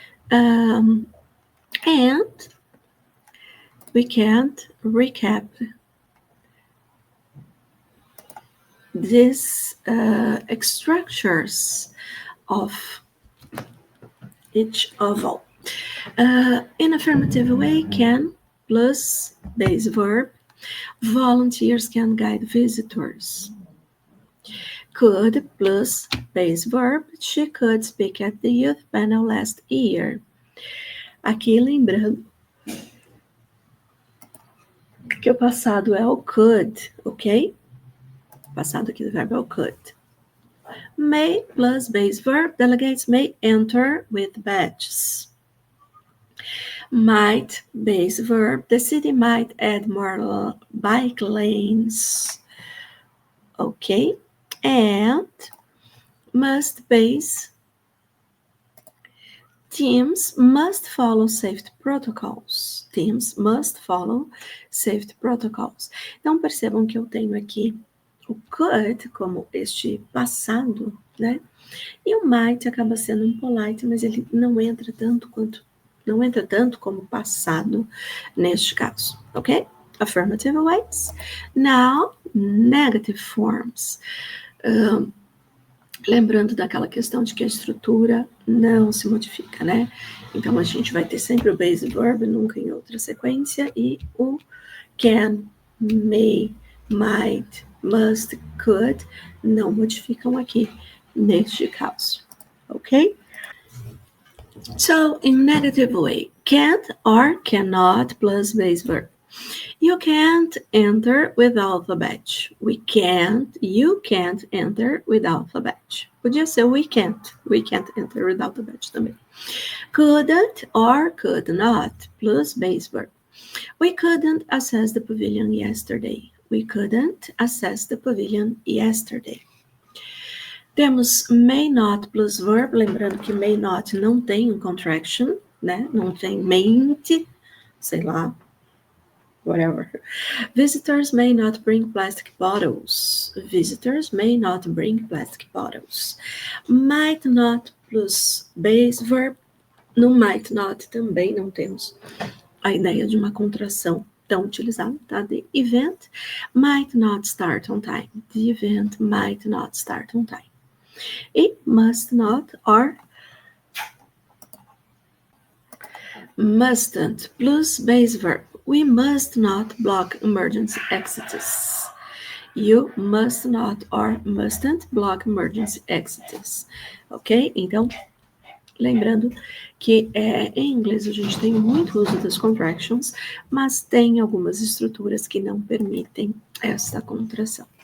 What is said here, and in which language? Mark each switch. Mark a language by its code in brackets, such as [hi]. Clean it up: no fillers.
[en] And we can't recap these structures of each of all. In affirmative way, can plus base verb. Volunteers can guide visitors. Could plus base verb. She could speak at the youth panel last year. [pt] Aqui lembrando que o passado é o could, ok? passado aqui do verbo é o could. [en] May plus base verb, delegates may enter with badges. Might, base verb, the city might add more bike lanes. Okay, and must, base, teams must follow safety protocols. Teams must follow safety protocols. [pt] Então, percebam que eu tenho aqui o could como este passado, né? E o might acaba sendo um polite, mas ele não entra tanto como passado neste caso, ok? [en] Affirmative ways. Now, negative forms. [pt] Lembrando daquela questão de que a estrutura não se modifica, né? Então, a gente vai ter sempre o base verb, nunca em outra sequência, e o can, may, might, must, could, não modificam aqui neste caso, ok? [en] So, in negative way, can't or cannot plus base verb. You can't enter without the badge. You can't enter without the badge. [pt] Podia ser [en] we can't enter without the badge [pt] também. [en] Couldn't or could not plus base verb. We couldn't access the pavilion yesterday. We couldn't access the pavilion yesterday. [pt] Temos [en] may not plus verb, [pt] lembrando que may not não tem um contraction, né? Não tem mayn't, sei lá, whatever. [en] Visitors may not bring plastic bottles. Visitors may not bring plastic bottles. Might not plus base verb. [pt] No might not também não temos a ideia de uma contração tão utilizada, tá? [en] The event might not start on time. The event might not start on time. E must not or mustn't plus base verb. We must not block emergency exits. You must not or mustn't block emergency exits. Ok? [pt] Então, lembrando que em inglês a gente tem muito uso das contractions, mas tem algumas estruturas que não permitem esta contração.